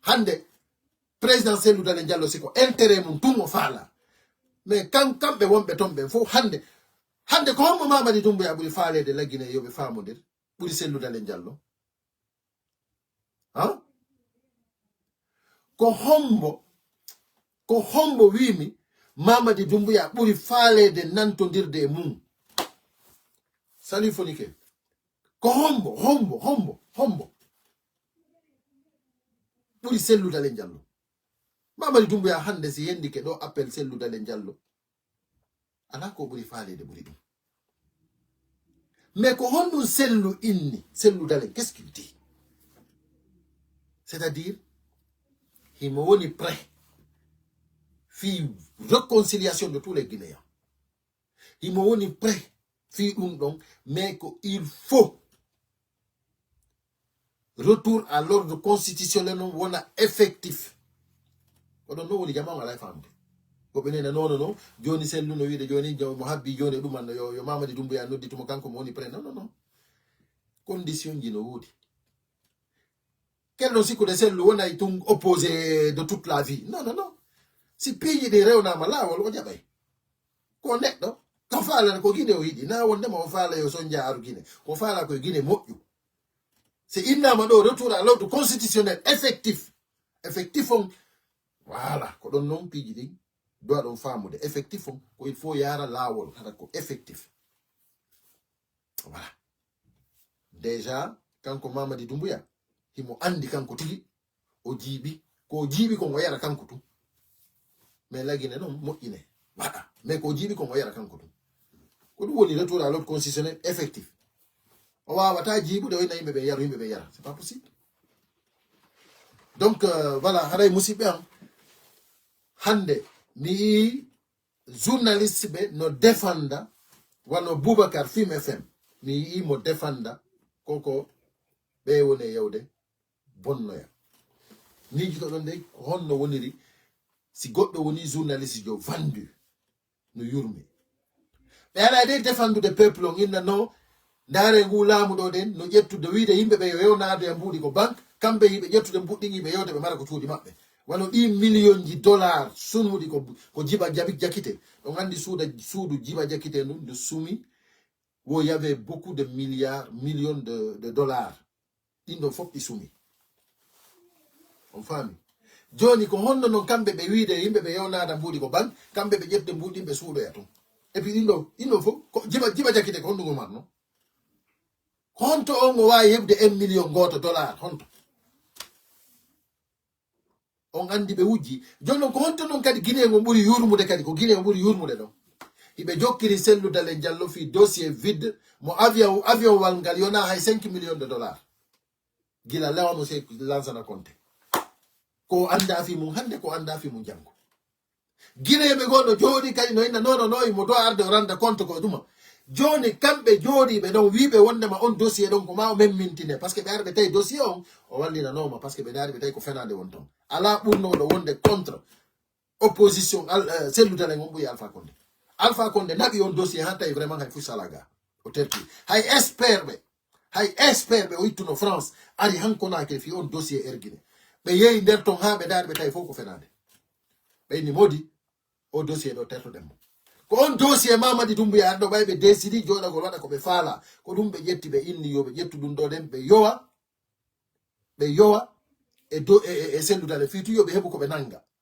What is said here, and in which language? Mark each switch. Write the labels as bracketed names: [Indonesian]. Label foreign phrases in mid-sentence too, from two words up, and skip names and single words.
[Fula] hande président Cellou Dalein Diallo siko intérêt mum tumo fala mais kamɓe wonɓe ton ɓen fof hande ko hommo Mamadi Doumbouya ɓuri faalede laggine yoɓe famodir ɓuri Cellou Dalein Diallo hein ko hombo wimi Mamadi Doumbouya ɓuri faalede nantodirde e mum sali fonike ko hombo ɓuri Cellou Dalein Diallo Mamadi Doumbouya hande si yendi ke ɗo appel Cellou Dalein Diallo ala ko ɓuri faalede ɓuri ɗum mais ko honɗum Cellou Dalein [French] qu'est-ce qu'il dit, c'est-à-dire [Fula] himo woni prêt fi [French] réconciliation de tous les Guinéens [Fula] himo woni prêt fi ɗum ɗon mais ko [French] il faut retour à l'ordre constitutionnel [Fula] non wona effectif oɗon no woni jama wala famde ko ɓenena non joni Cellou no wiide joni mo habbi joni ɗuman yo Mamadi Doumbouya nodditumo kanko mo woni prêt non condition ji no woodi kelɗon sikkude Cellou wonay tun [French] opposé de toute la vie [Fula] non si piiji ɗi rewnama lawol o jaɓay ko neɗɗo ko faalana ko Guinée o yiɗi na wondema o faala yo son jaaru Guinée ko faala koye Guinée moƴƴu si innama ɗo [French] retour à l'ordre constitutionnel effectif [Fula] on voilà ko ɗon noon piiji ɗin doit ɗon famude effectif on ko [French] il faut [Fula] yara lawol hata ko [French] effectif voilà déjà [Fula] kanko Mamadi Doumbouya himo andi kanko tigi o jiiɓi ko jiiɓi kon o yara kanko tum mais laggine noon moƴƴine waɗa mais ko jiiɓi kon o yara kanko tum ko ɗum woni [French] retour à l'ordre constitutionnel effectif [Fula] o wawata jiiɓude o yina yimɓe ɓe yara [French] c'est pas possible donc voilà [Fula] haray musidɓe am hande mi journaliste ɓe no défenda wano Boubacar Film FM mi yii mo défenda koko ɓe woni yewde bonnoya miijito ɗon de honno woniri si goɗɗo woni journaliste jo vendu no yurmi ɓe ala de défendude peuple on inna no ndaare ngu laamu ɗo den no ƴettude wiide yimɓe ɓe yo yewnade e mbuuɗi ko banque kamɓe yiɓe ƴettude mbuɗɗin yiɓe yewde ɓe mara ko cuuɗi maɓɓe wano ɗi million ji dollar sunhuɗi ko jiba jakite ɗon andi suudu jiba jakite ndun nde sumi wo [French] y avait beaucoup de millions de dollars [Fula] ɗin ɗon fof ɗi sumi on faami joni ko honno noon kamɓe ɓe wiide yimɓe ɓe yewnada mbuuɗi ko banque kamɓe ɓe ƴettude mbuɗɗin ɓe suuɗoya ton [French] et puis [Fula] ɗin ɗon fof ko jiba jakite ko hondugo marno honto on o wawi heɓde 1 million goto dollar honto on andi ɓe wujji joni noon ko honto noon kadi Guinée ngo ɓuuri yurmude kadi ko Guinée o ɓuuri yurmude ɗon hiɓe jokkiri Cellou Dalein Diallo fi [French] dossier vide [Fula] mo avion wal ngal yona hay [French] 5 millions de dollars [Fula] gila lewamo se Lansana Conté ko anda fi mum hande ko anda fi mum jango Guinée ɓe goɗɗo jooɗi kadi no inna non mo do arde o randa compte ko ɗuma joni kamɓe jooɗiɓe ɗon wiɓe wondema on dossier ɗon ko ma o memmintine [French] par ce [Fula] que ɓe ari ɓe tawi dossier on o wallinanoma [French] par ce que [Fula] ɓe daari ɓe tawi ko fenade won ton ala ɓurnoɗo wonde [French] contre opposition [Fula] Cellou Dalein on ɓuuri Alpha Condé naɓi on dossier ha tawi vraiment hay fu salaga o terti hay expert ɓe o ittuno France ari hankonake fi on dossier erguine ɓe yeeyi nder ton ha ɓe daari ɓe tawi fof ko fenade ɓeyni modi o dossier ɗo tertoɗen mo ko on dossier Mamadi Doumbouya arɗo ɓay ɓe décidi joɗagol waɗa ko ɓe faala ko ɗum ɓe ƴetti ɓe inni yo ɓe ƴettu ɗum ɗo ɗen ɓe yowa e Cellou Dalein fitu yo ɓe heɓu ko ɓe nanga